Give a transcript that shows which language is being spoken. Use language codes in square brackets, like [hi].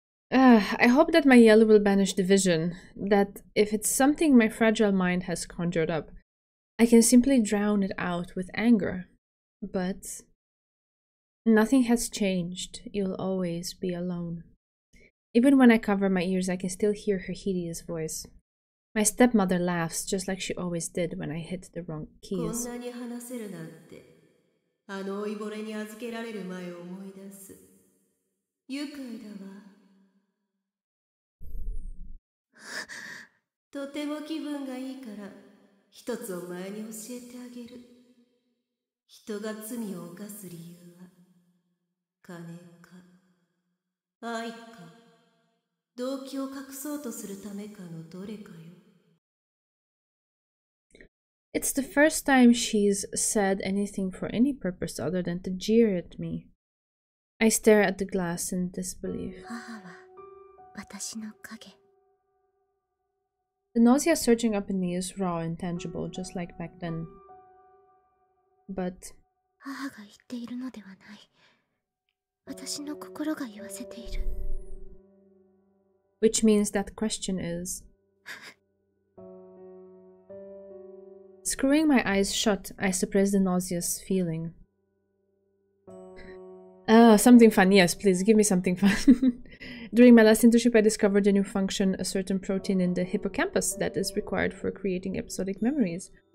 [en] I hope that my yellow will banish the vision, that if it's something my fragile mind has conjured up, I can simply drown it out with anger. But nothing has changed. You'll always be alone. Even when I cover my ears, I can still hear her hideous voice. My stepmother laughs just like she always did when I hit the wrong keys. [ja] こんなに話せるなんて、あの老いぼれに預けられる前を思い出す。愉快だわ。とても気分がいいから、一つお前に教えてあげる。人が罪を犯す理由は、金か、愛か、動機を隠そうとするためかのどれかよ。 [en] It's the first time she's said anything for any purpose other than to jeer at me. I stare at the glass in disbelief. [ja] 母は私の影。 [en] The nausea surging up in me is raw and tangible, just like back then. But [ja] 母が言っているのではない。私の心が言わせている。 [en] which means that question is... Screwing my eyes shut, I suppress the nauseous feeling. Something fun. Yes, please, give me something fun. During my last internship, I discovered a new function, a certain protein in the hippocampus that is required for creating episodic memories.